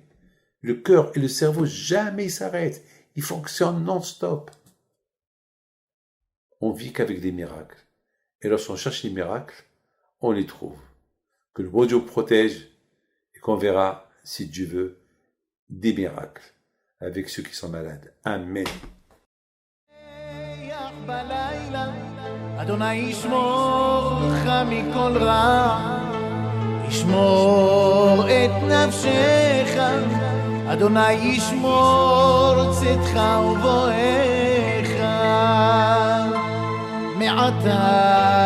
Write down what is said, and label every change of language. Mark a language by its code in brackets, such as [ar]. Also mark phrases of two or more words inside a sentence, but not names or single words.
[fr] Le cœur et le cerveau jamais s'arrêtent. Ils fonctionnent non-stop. On vit qu'avec des miracles. Et lorsqu'on cherche les miracles, on les trouve. Que le bon Dieu protège et qu'on verra, si Dieu veut, des miracles avec ceux qui sont malades. Amen. [he] אדוני ישמור לך מכל רע, ישמור את נפשך, אדוני ישמור צאתך ובואך מעתה